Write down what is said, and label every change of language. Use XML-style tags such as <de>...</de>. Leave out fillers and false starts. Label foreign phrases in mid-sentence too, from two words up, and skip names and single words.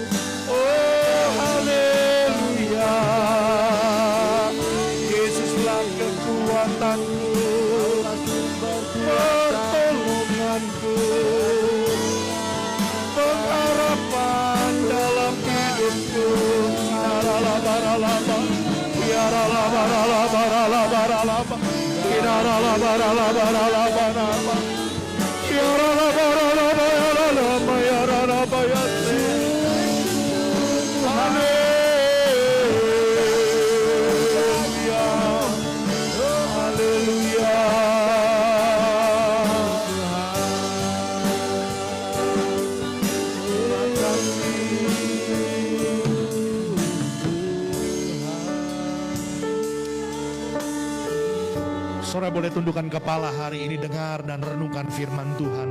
<id>Oh haleluya. Yesuslah kekuatanku, pertolonganku, pengharapan dalam hidupku. Yaralabaralaba, yaralabaralabaralabaralaba, yaralabaralabaralabaralaba, yaralabaralabaralaba, yaralabayatsi. Haleluya, haleluya. Saudara boleh tundukkan kepala hari ini, dengar dan renungkan firman Tuhan.</id>